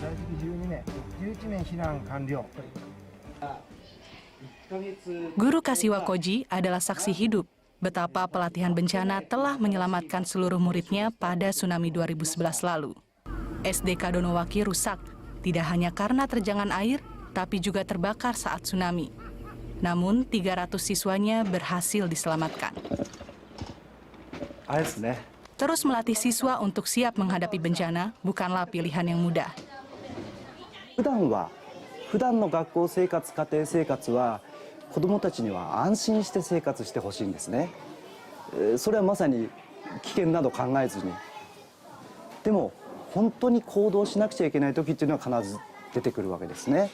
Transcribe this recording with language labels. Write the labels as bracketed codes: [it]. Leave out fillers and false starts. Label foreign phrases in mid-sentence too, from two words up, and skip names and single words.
[id] Guru Kashiwa Koji adalah saksi hidup betapa pelatihan bencana telah menyelamatkan seluruh muridnya pada tsunami 2011 lalu. SD Kadonowaki rusak, tidak hanya karena terjangan air, tapi juga terbakar saat tsunami. Namun 300 siswanya berhasil diselamatkan. [ja] あれですね。 [id] Terus melatih siswa untuk siap menghadapi bencana bukanlah pilihan yang mudah. [ja] 普段の学校生活、家庭生活は子どもたちには安心して生活してほしいんですね。それはまさに危険など考えずに。でも本当に行動しなくちゃいけない時っていうのは必ず出てくるわけですね。